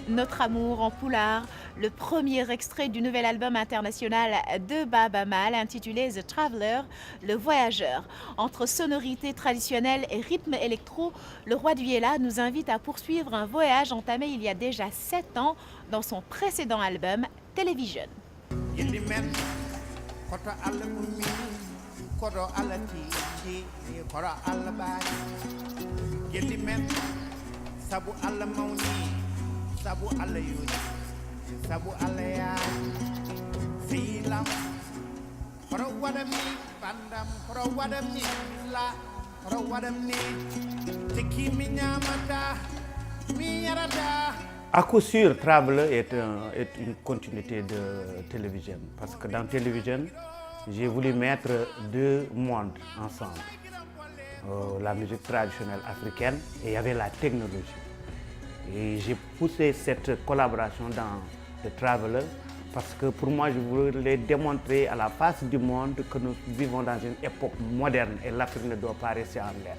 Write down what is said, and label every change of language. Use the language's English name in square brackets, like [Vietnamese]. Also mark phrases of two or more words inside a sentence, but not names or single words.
[French] Notre amour en poulard, le premier extrait du nouvel album international de Baaba Maal intitulé The Traveler, le voyageur. Entre sonorités traditionnelles et rythme électro, le roi du Yela nous invite à poursuivre un voyage entamé il y a déjà 7 ans dans son précédent album Television. [Fula] Sabu Allah mawni, sabu Allah yoni, sabu Allah ya filam. Pro wadami pandam, pro wadami la, pro wadami tiki minyamata, miyarada. [French] À coup sûr, Traveler est une continuité de Television, parce que dans Television, j'ai voulu mettre deux mondes ensemble. La musique traditionnelle africaine et il y avait la technologie. Et j'ai poussé cette collaboration dans The Traveler parce que pour moi, je voulais démontrer à la face du monde que nous vivons dans une époque moderne et l'Afrique ne doit pas rester en l'air.